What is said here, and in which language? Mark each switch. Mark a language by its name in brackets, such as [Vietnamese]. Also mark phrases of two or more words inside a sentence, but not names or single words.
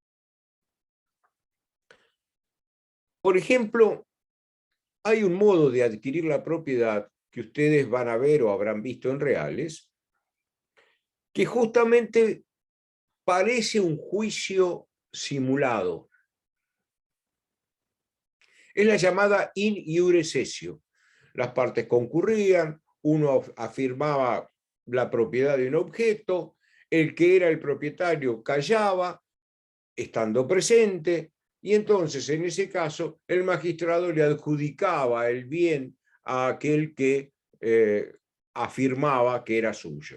[Spanish] Por ejemplo, hay un modo de adquirir la propiedad que ustedes van a ver o habrán visto en Reales, que justamente parece un juicio simulado. Es la llamada [Latin] in iure cessio. [Spanish] Las partes concurrían, uno afirmaba la propiedad de un objeto, el que era el propietario callaba, estando presente, y entonces en ese caso el magistrado le adjudicaba el bien a aquel que afirmaba que era suyo.